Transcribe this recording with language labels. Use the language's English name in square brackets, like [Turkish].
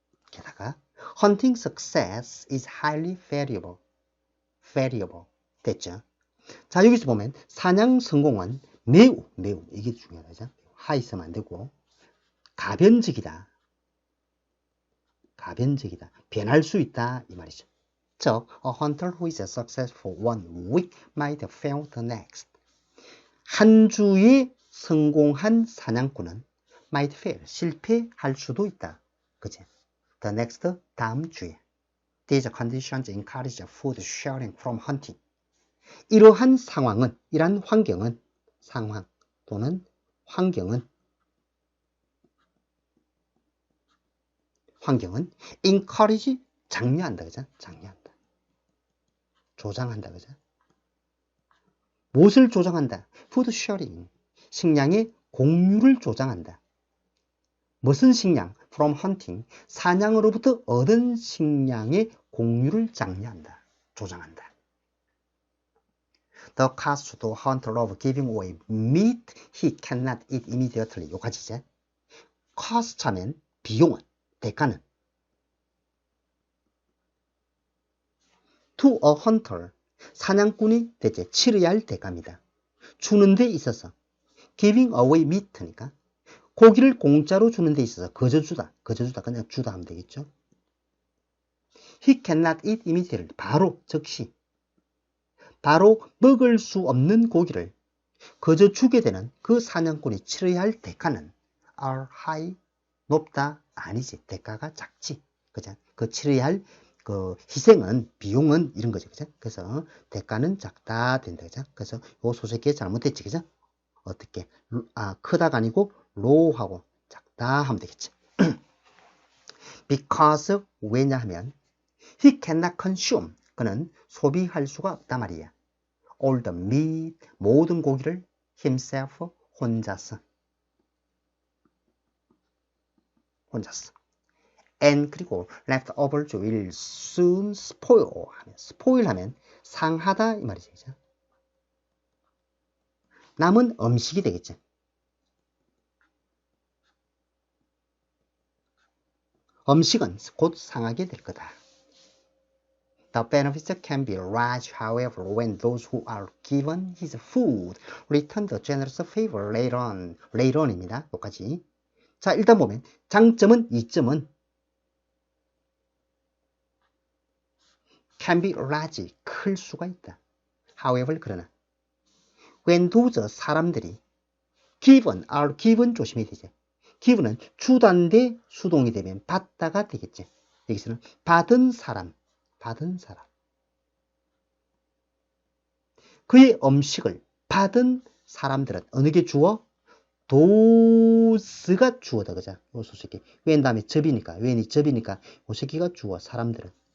[English] 게다가 hunting success is highly variable. [Korean] 됐죠? 자, 여기서 보면 사냥 성공은 매우 이게 중요하죠. 하 있으면 안 되고 가변적이다. 변할 수 있다 이 말이죠. [English] 즉, a hunter who is successful one week might fail the next. [Korean] 한 주에 성공한 사냥꾼은 [English] might fail, [Korean] 실패할 수도 있다. 그치? [English] The next, [Korean] 다음 주에. [English] These conditions encourage food sharing from hunting. [Korean] 이러한 상황은, 이러한 환경은, 상황 또는 환경은 encourage, 장려한다. 그죠? 장려한다. 조장한다. 그죠? 무엇을 조장한다? [English] food sharing. [Korean] 식량의 공유를 조장한다. 무슨 식량? [English] from hunting. [Korean] 사냥으로부터 얻은 식량의 공유를 장려한다. 조장한다. [English] The cost to hunter of giving away meat he cannot eat immediately. [Korean] 요까지지. cost 하면 비용은, 대가는. [English] To a hunter. [Korean] 사냥꾼이 대체 치러야 할 대가입니다. 주는 데 있어서. [English] giving away meat니까. [Korean] 고기를 공짜로 주는 데 있어서 거저주다. 그냥 주다 하면 되겠죠. [English] He cannot eat immediately. [Korean] 바로, 즉시. 바로 먹을 수 없는 고기를 거저 주게 되는 그 사냥꾼이 치러야 할 대가는 [English] are high, [Korean] 높다, 아니지. 대가가 작지. 그죠? 그 치러야 할 그 희생은, 비용은 이런 거죠. 그죠? 그래서 대가는 작다 된다. 그죠? 그래서 요 소설기에 잘못됐지. 그죠? 어떻게? 크다가 아니고 low하고 작다 하면 되겠지. [English] because, 왜냐하면 he cannot consume. [Korean] 그는 소비할 수가 없단 말이야. [English] all the meat, [Korean] 모든 고기를 [English] himself, [Korean] 혼자서. [English] and 그리고 leftovers will soon spoil. [Korean] spoil 하면 상하다 이 말이죠. 그죠? 남은 음식이 되겠죠. 음식은 곧 상하게 될 거다. [English] The benefits can be large, however, when those who are given his food return the generous favor later on. later on입니다. [Korean] 여기까지. 자, 일단 보면 장점은, 이점은 [English] can be large, [Korean] 클 수가 있다. [English] However, 그러나 when those [Korean] 사람들이 [English] given, are given [Korean] 조심해야 되죠. given은 주단대 수동이 되면 받다가 되겠지. 여기서는 받은 사람. 그의 음식을 받은 사람들은 어느 게 주어? 도스가 주어다. 그죠? 요 소식이. when 다음에 접이니까, when이 접이니까 요 새끼가 주어, 사람들은.